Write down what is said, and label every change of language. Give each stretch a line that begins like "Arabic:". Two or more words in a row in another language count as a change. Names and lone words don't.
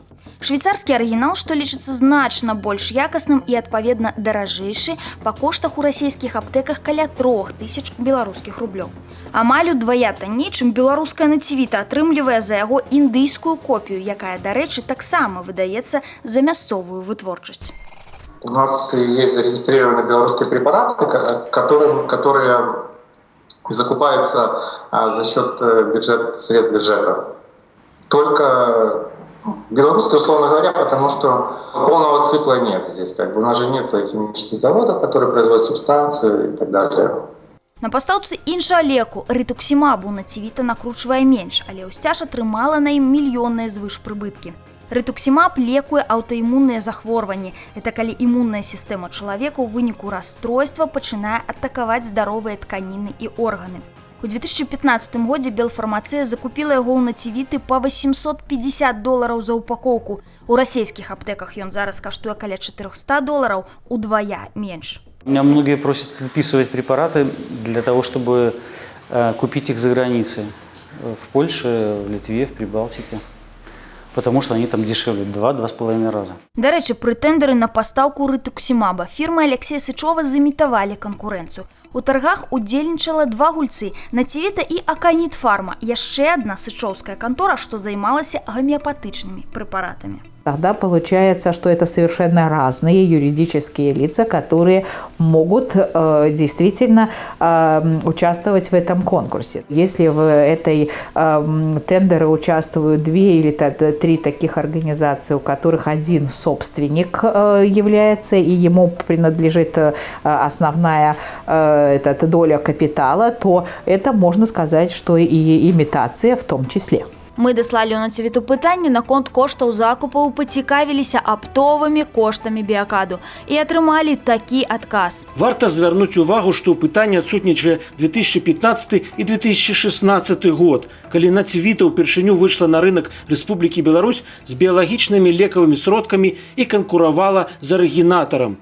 Belarusian: Швейцарскі арыгінал, што лічыцца значна больш якасным і, адпаведна, даражэйшы, па коштах у расійскіх аптэках каля 3000 беларускіх рублёў. Амаль удвая танней, чым беларуская Націвіта атрымлівае за яго індыйскую копію, якая, дарэчы, таксама выдаецца за мясцовую вытворчасць.
Russian: У нас есть зарегистрированные белорусские препараты, которые закупаются за счет средств бюджета. Только белорусские, условно говоря, потому что полного цикла нет здесь. У нас же нет своих химических заводов, которые производят субстанцию и так далее.
Belarusian: На пастаўцы іншага леку, рытуксімабу, Націвіта накручвае менш, але ўсцяж атрымала на ім мільённыя звышпрыбыткі. Рытуксімаб лекуе аўтаімунныя захворванні. Это калі імунная сістэма чалавека ў выніку расстройства пачынае атакаваць здаровыя тканіны і органы. У 2015 годзе белфармацыя закупіла яго ў Націвіты па $850 за упакоўку. У расійскіх аптэках ён зараз каштуе каля $400, удвая менш.
Russian: Меня многие просят выписывать препараты для того, чтобы купить их за границей. В Польше, в Литве, в Прибалтике. Потому что они там дешевле 2-2,5 раза.
Belarusian: Дарэчы, пры тэндеры на пастаўку рытуксімаба фірмы Алексея Сычова замітавалі канкурэнцыю. У таргах удзельнічала два гульцы – Націвіта і Аканітфарма, яшчэ одна сычоўская контора, што займалася гомеопатычнымі препаратами.
Russian: Тогда получается, что это совершенно разные юридические лица, которые могут действительно участвовать в этом конкурсе. Если в этой тендере участвуют 2 или 3 таких организации, у которых один собственник является, и ему принадлежит основная доля капитала, то это можно сказать, что и имитация в том числе.
Belarusian: Мы даслалі ў Націвіту пытанне наконт коштаў закупаў, пацікавіліся аптовымі коштамі біякаду і атрымалі такі адказ. Варта звярнуць увагу, што ў пытанні адсутнічае 2015 і 2016 год, калі Націвіта ўпершыню выйшла на рынок Рэспублікі Беларусь з біялагічнымі лекавымі сродкамі і канкуравала з арыгінатарам.